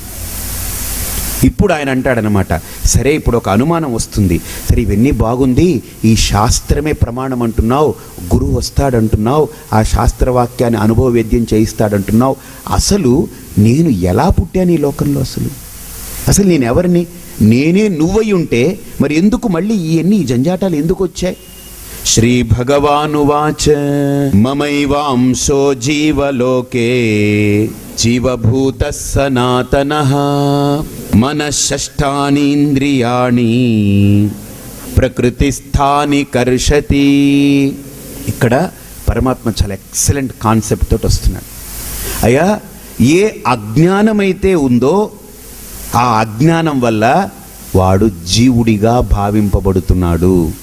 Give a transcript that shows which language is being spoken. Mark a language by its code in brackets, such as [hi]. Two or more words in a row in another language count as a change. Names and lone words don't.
[te] ఇప్పుడు ఆయన అంటాడనమాట, సరే ఇప్పుడు ఒక అనుమానం వస్తుంది, సరే ఇవన్నీ బాగుంది, ఈ శాస్త్రమే ప్రమాణం అంటున్నావు, గురువు వస్తాడంటున్నావు, ఆ శాస్త్రవాక్యాన్ని అనుభవ వేద్యం చేయిస్తాడంటున్నావు, అసలు నేను ఎలా పుట్టాను ఈ లోకంలో? అసలు నేను ఎవరిని? నేనే నువ్వై ఉంటే మరి ఎందుకు మళ్ళీ ఈ జంజాటాలు ఎందుకు వచ్చాయి? [sa] శ్రీ భగవానువాచ మమైవాంశో జీవలోకే జీవభూత సనాతనః మనఃషష్ఠాని ఇంద్రియాణి ప్రకృతిస్థాని కర్షతి. [te] ఇక్కడ పరమాత్మ చాలా [en] excellent concept [te] తోటి వస్తున్నాడు. అయ్యా, ఏ అజ్ఞానమైతే ఉందో ఆ అజ్ఞానం వల్ల వాడు జీవుడిగా భావింపబడుతున్నాడు.